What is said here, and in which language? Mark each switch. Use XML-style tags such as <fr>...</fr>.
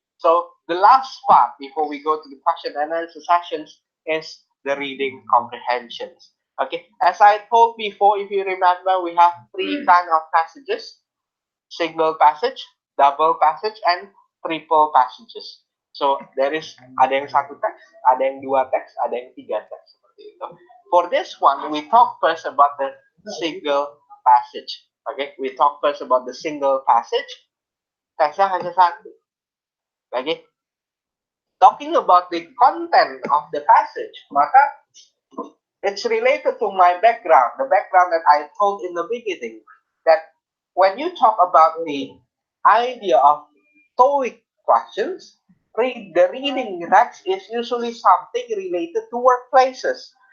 <en>So the last part before we go to the question and answer sessions is the reading comprehensions. Okay, as I told before, if you remember, we have three kind of passages: single passage, double passage, and triple passages. So there is</en> <id>ada yang satu teks, ada yang dua teks, ada yang tiga teks seperti itu.</id> <en>For this one, we talk first about the single passage. Okay, we talk first about the single passage.</en> <id>Teksnya hanya satu.</id> <en>Okay, talking about the content of the passage, maka it's related to my background, the background that I told in the beginning, that when you talk about the idea of TOEIC questions, the reading text is usually something related to workplaces.</en>